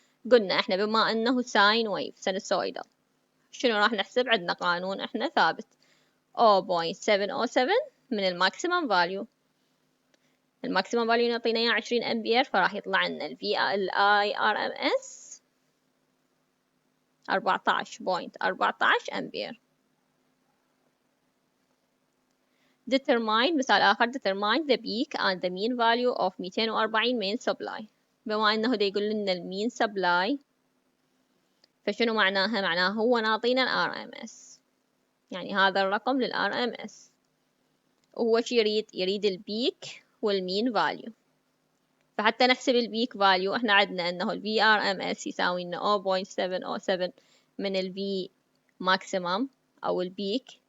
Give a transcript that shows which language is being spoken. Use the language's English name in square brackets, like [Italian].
[Arabic] قلنا احنا بما انه ساين ويف sinusoidal شنو راح نحسب؟ عندنا قانون احنا ثابت 0.707 من الماكسيمم فاليو. الماكسيمم فاليو نعطينا اياه 20 أمبير، فراح يطلع لنا ال VIRMS 14.14 أمبير. [English] determine [Arabic] مثال آخر [English] determine the peak and the mean value of 240 main supply. [Arabic] بما أنه دا يقول لنا المين supply، فشنو معناها؟ معناها هو نعطينا ال RMS، يعني هذا الرقم لل RMS، وهو شي يريد البيك والمين value. فحتى نحسب البيك فاليو احنا عندنا انه ال VRMS يساوي لنا 0.707 من ال [English] V maximum [Arabic] او البيك.